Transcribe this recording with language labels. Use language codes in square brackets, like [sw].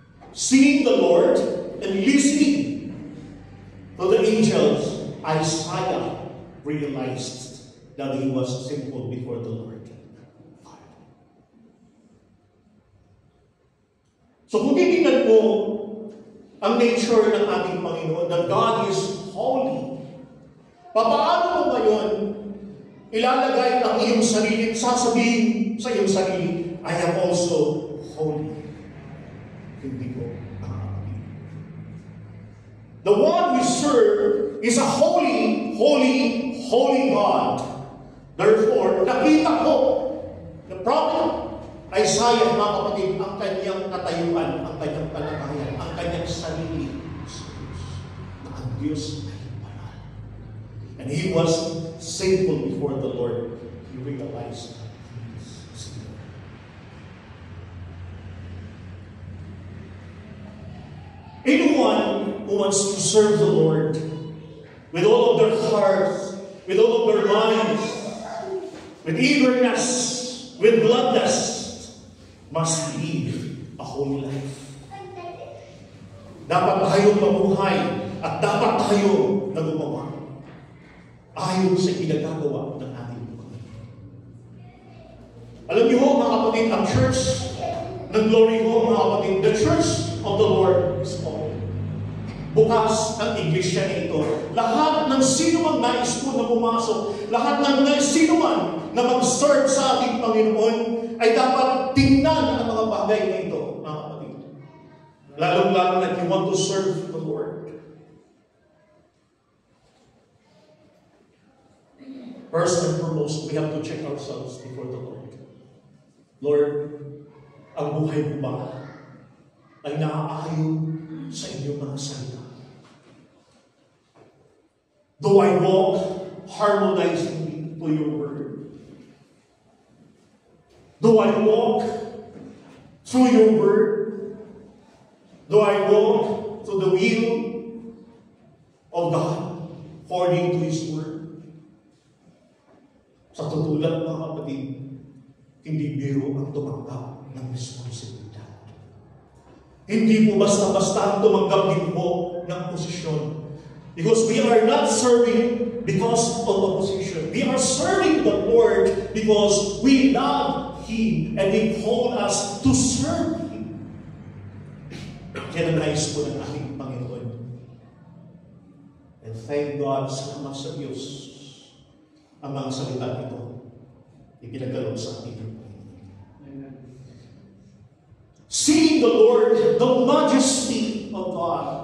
[en] Seeing the Lord and listening to the angels, Isaiah realized that he was sinful before the Lord. [tl] So kung titingnan mo ang nature ng ating Panginoon, [en] that God is holy, [tl] paano mo ngayon ilalagay ang iyong sarili, sasabihin sa iyong sarili, [en] I am also holy? [tl] Hindi ko makakapagin. [en] The one we serve is a holy, holy, holy God. [tl] Therefore, nakita ko, [en] the prophet Isaiah, [tl] mga kapatid, ang kanyang katayuan, ang kanyang kalagayan, ang kanyang sarili, na ang Diyos ay banal. [en] And he was sinful before the Lord. He realized that he is sinful. Anyone who wants to serve the Lord with all of their hearts, with all of their minds, with eagerness, with gladness, must live a holy life. [tl] Dapat tayong mabuhay at dapat tayo na gumawa ayon sa pinagagawa ng ating Panginoon. Alam niyo ho, mga kapatid, ang church ng glory ho, mga kapatid, [en] the church of the Lord is open. [tl] Bukas ang iglesia nito. Lahat ng sino mang nais po na pumasok, lahat ng sino man na mag-serve sa ating Panginoon, ay dapat tingnan ang mga bagay na ito, mga kapatid. Lalong-lalo na [en] if you want to serve the Lord. First and foremost, we have to check ourselves before the Lord. [tl] Lord, ang buhay mo ba ay naaayon sa inyong mga salita? [en] Do I walk harmonizingly to your word? Do I walk through your word? Do I walk to the will of God according to His word? [tl] Sa totoo lang, mga kapatid, hindi biro ang tumanggap ng responsibilidad. Hindi po basta-basta tumanggap din po ng posisyon. [en] Because we are not serving because of a position. We are serving the Lord because we love Him and He called us to serve Him. [tl] Kaya nais po ng ating Panginoon. [en] And thank God, [tl] salamat sa Diyos, ang mga salita nito ipinagkaloob sa ating Panginoon. [en] Seeing the Lord, the majesty of God.